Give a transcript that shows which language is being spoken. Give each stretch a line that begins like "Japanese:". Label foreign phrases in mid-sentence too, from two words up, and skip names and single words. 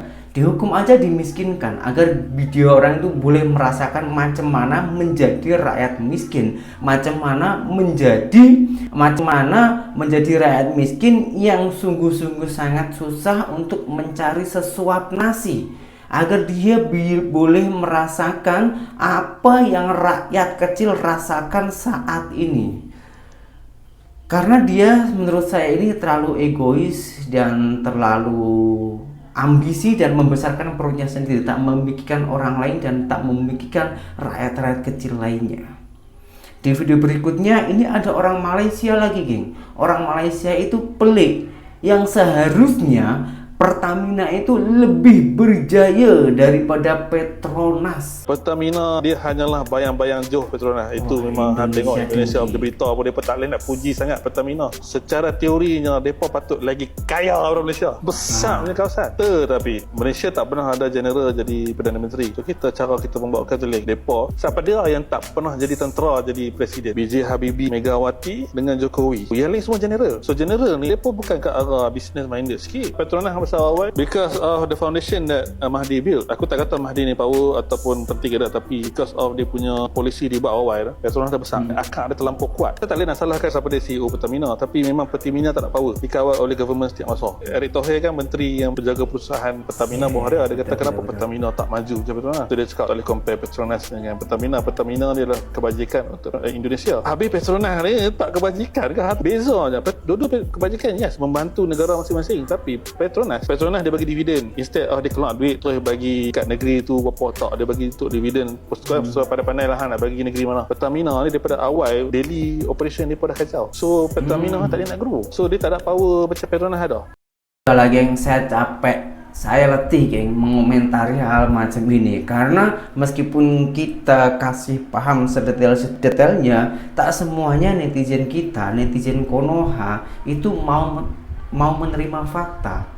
Indonesian: Dihukum aja dimiskinkan, agar video orang itu boleh merasakan macam mana menjadi rakyat miskin, macam mana menjadi rakyat miskin yang sungguh-sungguh sangat susah untuk mencari sesuap nasi, agar dia boleh merasakan apa yang rakyat kecil rasakan saat ini. Karena dia menurut saya ini terlalu egois dan terlalu ambisi dan membesarkan perutnya sendiri, tak memikirkan orang lain dan tak memikirkan rakyat-rakyat kecil lainnya. Di video berikutnya ini ada orang Malaysia lagi, geng.
Malay: Orang Malaysia itu pelik, yang seharusnya Pertamina itu lebih berjaya daripada Petronas. Pertamina dia hanyalah bayang-bayang jauh Petronas. Itu memang tengok Indonesia berita apa, dia tak boleh nak puji sangat Pertamina. Secara teorinya depa patut lagi kaya orang Malaysia. Besar punya kawasan. Tetapi Malaysia tak pernah ada general jadi Perdana Menteri. So cara kita membawa Katolik depa, siapa dia yang tak pernah jadi tentera jadi presiden? B.J. Habibie, Megawati dengan Jokowi. Yang lain semua general. So general ni depa bukan ke arah
English: business minded
Malay: sikit.
English: Petronas awal because of the foundation that Mahdi built.
Malay: Aku tak kata Mahdi ni power ataupun penting ada, tapi
English: because of
Malay: dia punya polisi dia buat awal, Petronas dah besar, akak dia terlampau kuat. Kita tak boleh nak salahkan siapa dia CEO Pertamina, tapi memang Pertamina tak ada power, dikawal oleh government setiap masa. Erick Thohir kan menteri yang menjaga perusahaan Pertamina bahawa dia kata kenapa Pertamina tak maju macam Petronas. So dia cakap tak boleh compare Petronas dengan Pertamina. Pertamina dia adalah kebajikan untuk Indonesia. Habis Petronas ni tak kebajikan kan? Beza je. Dua-dua kebajikan, yes, membantu negara masing-masing, tapi Petronas dia bagi dividen. Instead dia keluar duit terus bagi kat negeri tu berapa tak, dia bagi untuk dividen. So pandai-pandai lah nak bagi negeri mana. Pertamina ni daripada awal
English: daily operation
Malay: dia dah kacau. So Pertamina tak boleh nak grow. So dia tak ada power macam Petronas ada.
Indonesian: Udah geng, saya capek, saya letih geng mengomentari hal macam ini, karena meskipun kita kasih paham sedetail-detailnya, tak semuanya netizen kita, netizen Konoha itu mau menerima fakta.